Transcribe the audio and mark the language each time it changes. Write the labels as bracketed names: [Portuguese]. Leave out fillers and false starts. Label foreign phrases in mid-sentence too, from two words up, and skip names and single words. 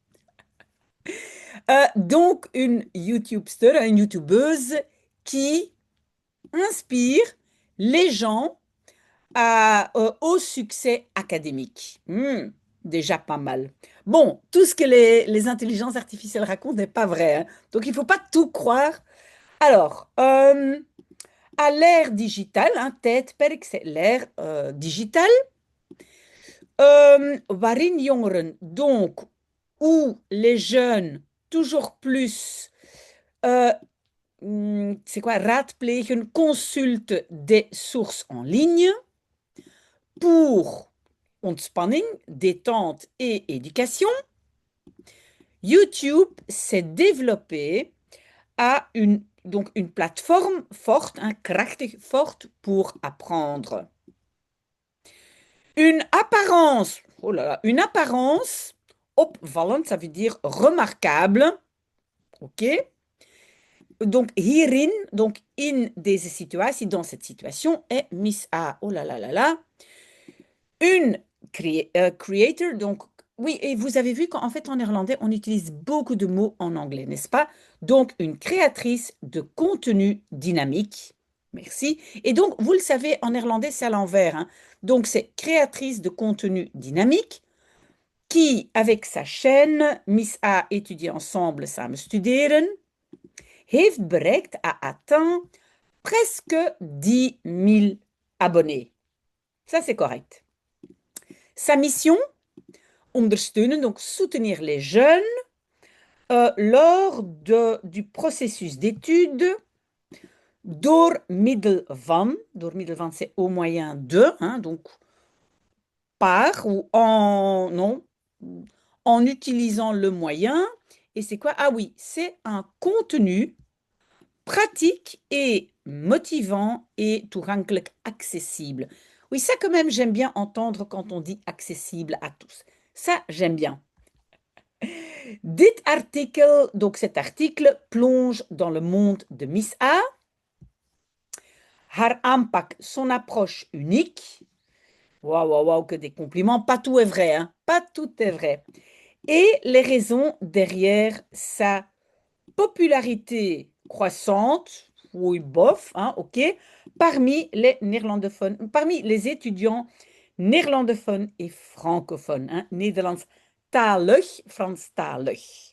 [French] Donc, une YouTubester, une YouTubeuse qui inspire les gens au succès académique. Déjà pas mal. Bon, tout ce que les intelligences artificielles racontent n'est pas vrai, hein. Donc, il ne faut pas tout croire. Alors, à l'ère digitale, hein, tijdperk, c'est l'ère digitale, [Dutch] waarin jongeren, [French] donc, où les jeunes, toujours plus, euh, c'est quoi, raadplegen, consultent des sources en ligne pour ontspanning, détente et éducation. YouTube s'est développé à une plateforme forte, hein, krachtig forte pour apprendre. Une apparence, oh là là, une apparence opvallend, ça veut dire remarquable, ok? [Dutch] Donc hierin, donc in deze situatie, [French] dans cette situation, est Miss A, oh là là là là, une creator, donc oui, et vous avez vu qu'en fait en néerlandais, on utilise beaucoup de mots en anglais, n'est-ce pas? Donc une créatrice de contenu dynamique. Merci. Et donc, vous le savez, en néerlandais, c'est à l'envers, hein. Donc, c'est créatrice de contenu dynamique qui, avec sa chaîne Miss A étudier ensemble, [Dutch] samen studeren, heeft bereikt, [French] a atteint presque 10 000 abonnés. Ça, c'est correct. Sa mission, ondersteunen, donc soutenir les jeunes lors du processus d'étude [Dutch] door middel van [French] c'est au moyen de, hein, donc par ou en, non, en utilisant le moyen. Et c'est quoi? Ah oui, c'est un contenu pratique et motivant et toegankelijk accessible. Oui, ça quand même, j'aime bien entendre quand on dit accessible à tous. Ça, j'aime bien. Dit article, donc cet article, plonge dans le monde de Miss A, [Dutch] haar aanpak, [French] son approche unique. Waouh, waouh, waouh, que des compliments. Pas tout est vrai, hein. Pas tout est vrai. Et les raisons derrière sa popularité croissante, oui, bof, hein, ok, parmi les néerlandophones, parmi les étudiants néerlandophones et francophones, hein, [Dutch] Nederlandstalig, Franstalig.